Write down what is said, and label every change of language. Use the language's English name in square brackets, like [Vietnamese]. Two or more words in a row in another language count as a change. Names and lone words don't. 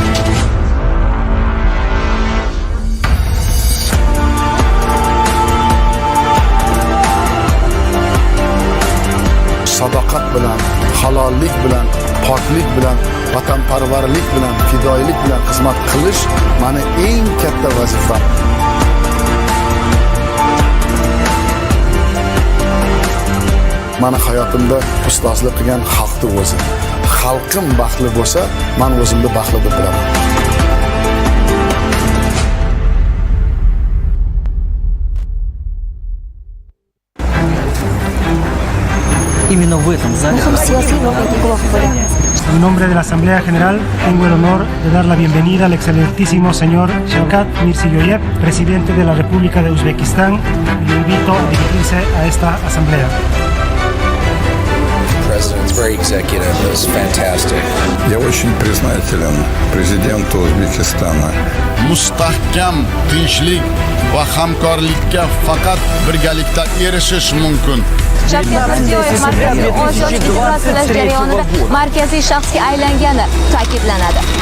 [Uzbek] Sadoqat bilan, halollik bilan, poklik bilan, vatanparvarlik bilan, fidoyilik bilan xizmat qilish meni eng katta vazifam. Meni hayotimda ustozlik qilgan xalqni o'zi. Xalqim baxtli bo'lsa, men o'zimni baxtli deb bilaman. [Russian] Именно в этом зале. [Spanish] En nombre de la Asamblea General, tengo el honor de dar la bienvenida al excelentísimo señor Shavkat Mirziyoyev, presidente de la República de Uzbekistán, y lo invito a dirigirse a esta asamblea. [English] President's very executive, it was fantastic. [Russian] Я очень признателен президенту Узбекистана. [Uzbek] Mustahkam tinchlik va hamkorlikka faqat birgalikda erishish mumkin. Shavkat Mirziyoyev Markaziy Osiyo integratsiyalash jarayonida markaziy shaxsga aylangani ta'kidlanadi.